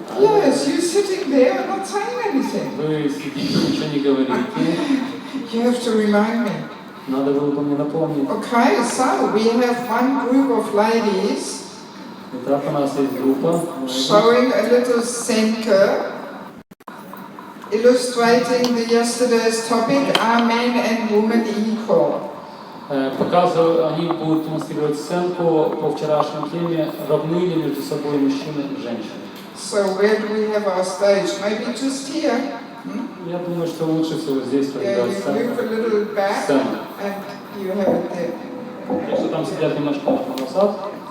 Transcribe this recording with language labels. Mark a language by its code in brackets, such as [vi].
[en] Yes, you're sitting there and not saying anything. [ru] Вы сидите, ничего не говорите. [en] You have to remind me. [ru] Надо было бы мне напомнить. [en] Okay, so we have one group of ladies [ru] Итак, у нас есть группа. [en] showing a little center, illustrating the yesterday's topic, are men and women equal? [ru] Они будут демонстрировать сценку по вчерашней теме, равны ли между собой мужчины и женщины. [en] So where do we have our stage? Maybe just here? [ru] Я думаю, что лучше всего здесь [en] Yeah, you move a little back and you have it there. [ru] Так что там сидят немножко назад.